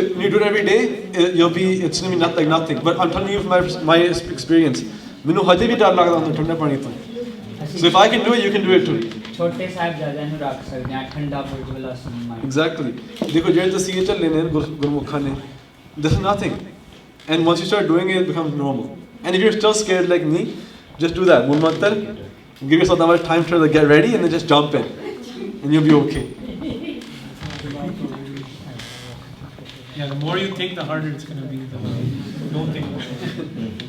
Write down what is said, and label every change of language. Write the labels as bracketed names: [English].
[English] When you do it every day, it's gonna be not like nothing. But I'm telling you from my experience. [Punjabi] ਮੈਨੂੰ ਹਜੇ ਵੀ ਡਰ ਲੱਗਦਾ ਹੁੰਦਾ ਠੰਡੇ ਪਾਣੀ ਤੋਂ। [English] So if I can do it, you can do it too. [Punjabi] ਛੋਟੇ ਸਾਹਿਬਜ਼ਾਦਿਆਂ ਨੂੰ ਰੱਖ ਸਕਦੇ ਆ ਠੰਡਾ ਬੁਰਜ ਵਾਲਾ ਸਮਾਨ। [English] Exactly. [Punjabi] ਦੇਖੋ ਜਿਹੜੇ ਤੁਸੀਂ ਇਹ ਚੱਲੇ ਨੇ ਗੁਰਮੁਖਾਂ ਨੇ, [English] this is nothing. And once you start doing it, it becomes normal. And if you're still scared like me, just do that. Moon mantar, give yourself that much time to get ready, and then just jump in, and you'll be okay. Yeah, the more you think, the harder it's going to be. Don't think.